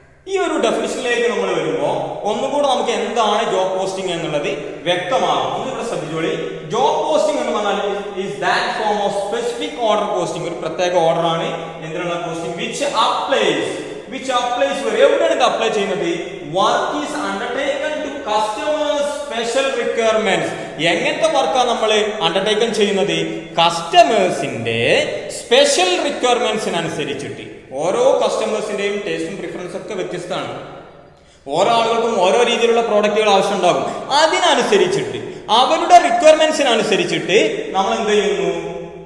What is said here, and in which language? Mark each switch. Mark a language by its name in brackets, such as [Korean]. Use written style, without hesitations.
[Malayalam] ഈ ഒരു ഡെഫിനിഷനിലേക്ക് നമ്മൾ വരുമ്പോൾ ഒന്നുകൂടെ നമുക്ക് എന്താണ് ജോബ് പോസ്റ്റിംഗ് എന്നുള്ളത് വ്യക്തമാകും. ഇതിവിടെ ശ്രദ്ധിച്ചോളി. ജോബ് പോസ്റ്റിംഗ് എന്ന് പറഞ്ഞാൽ [English] is that form of specific order costing, [Malayalam] ഒരു പ്രത്യേക ഓർഡർ ആണ് എന്തിനുള്ള കോസ്റ്റിംഗ് [English] which applies [Malayalam] എവിടെയാണ് ഇത് അപ്ലൈ ചെയ്യുന്നത്? [English] Work is undertaken to customers' special requirements. [Malayalam] എങ്ങനത്തെ വർക്കാണ് നമ്മൾ അണ്ടർടേക്കൺ ചെയ്യുന്നത്? കസ്റ്റമേഴ്സിന്റെ സ്പെഷ്യൽ റിക്വയർമെന്റ്സിനനുസരിച്ചിട്ട്. ഓരോ കസ്റ്റമേഴ്സിന്റെയും ടേസ്റ്റും പ്രിഫറൻസും ഒക്കെ വ്യത്യസ്തമാണ്. ഓരോ ആളുകൾക്കും ഓരോ രീതിയിലുള്ള പ്രോഡക്റ്റുകൾ ആവശ്യമുണ്ടാകും. അതിനനുസരിച്ചിട്ട് അവരുടെ റിക്വയർമെന്റ്സിനനുസരിച്ചിട്ട് നമ്മൾ എന്ത് ചെയ്യുന്നു?